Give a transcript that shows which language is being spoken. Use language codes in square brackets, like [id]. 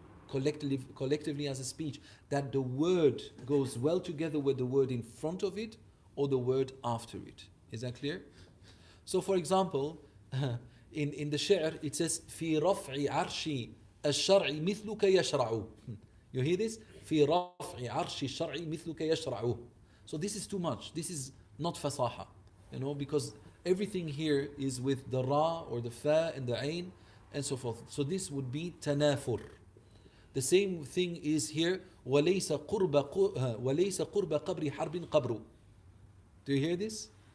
[en] Collectively as a speech, that the word goes well together with the word in front of it or the word after it. Is that clear? So for example, in the shi'r it says [ar] في رفع عرش الشرع مثلك يشرع. [en] You hear this? [ar] في رفع عرش الشرع مثلك يشرع. [en] So this is too much. This is not fasaha, you know, because everything here is with the ra or the fa and the ain and so forth. So this would be tanafur. The same thing is here. [ar] وليس قرب قبر حرب قبر. [en] Do you hear this?